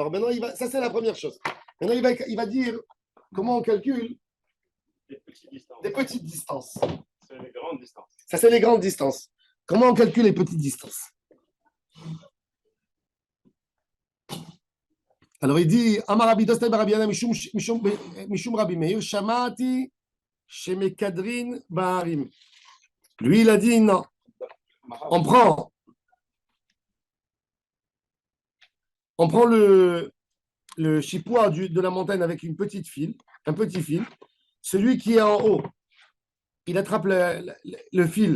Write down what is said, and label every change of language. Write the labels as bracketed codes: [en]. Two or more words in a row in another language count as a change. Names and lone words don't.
[fr] Alors maintenant, ça c'est la première chose. Maintenant, il va dire comment on calcule Des petites distances. des petites distances. C'est les grandes distances. Ça, c'est les grandes distances. Comment on calcule les petites distances? [he] Alors, il dit אמר רבי דוסתאי בר רבי ינאי משום רבי מאיר שמעתי שמקדרין בהרים. [fr] Lui, il a dit non. On prend le chipois de la montagne avec un petit fil. Celui qui est en haut, il attrape le fil